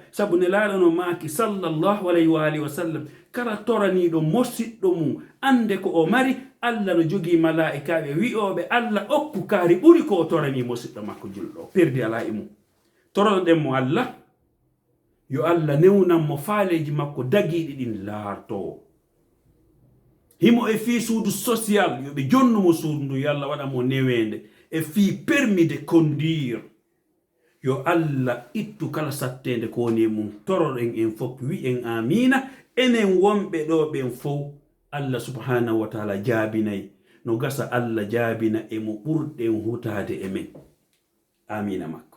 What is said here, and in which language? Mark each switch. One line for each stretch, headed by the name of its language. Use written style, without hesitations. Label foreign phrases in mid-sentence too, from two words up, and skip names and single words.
Fula: sabu ne laaɗano maaki
Arabic: صلى الله عليه وعلى آله وسلم,
Fula: kala toraniɗo mosiɗɗo mum ande ko o mari, Allah no jogi malaikaɓe wi'oɓe Allah okku kaari ɓuri ko o torani mosiɗɗo makko julɗo. perdi ala e mum. toroɗen mo Allah yo Allah newnanmo faaleji makko dagiɗi ɗin laarto. himo e fii suudu social yoɓe jonnumo suudu ndu, yo Allah waɗamo newende e fii
French: permis de conduire.
Fula: yo Allah ittu kala sattede ko woni mum. toroɗen en fof wi'en amina. enen wonɓe ɗo ɓen fof Allah
Arabic: سبحانه وتعالى
Fula: jaabinayi. no gasa Allah jaabina e mo ɓurɗen hutade e men. amina makko.